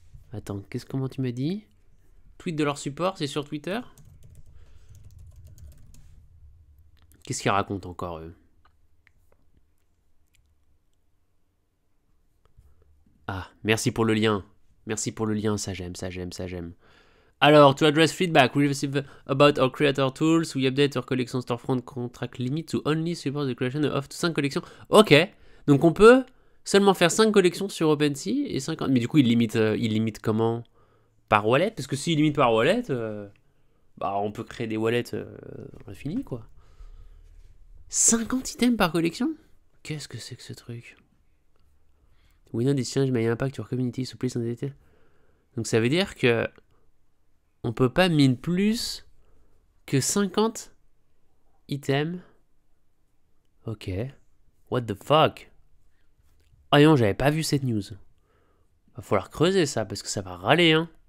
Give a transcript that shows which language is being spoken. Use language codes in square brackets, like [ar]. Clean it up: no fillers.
[fr] Attends, comment tu m'as dit? Tweet de leur support, c'est sur Twitter? Qu'est-ce qu'ils racontent encore eux? Ah, merci pour le lien. Merci pour le lien, ça j'aime. Alors, [en] to address feedback we receive about our creator tools, we update our collection storefront contract limit to only support the creation of 5 collections. [fr] Ok, donc on peut seulement faire 5 collections sur OpenSea et 50... Mais du coup, il limite comment? Par wallet? Parce que s'il limite par wallet, bah on peut créer des wallets infinis, quoi. 50 items par collection? Qu'est-ce que c'est que ce truc? [en] We know this change may impact your community, so please don't. [fr] Donc ça veut dire que on peut pas mine plus que 50 items. Ok. [en] What the fuck? [fr] Ah non, j'avais pas vu cette news. Va falloir creuser ça, parce que ça va râler, hein.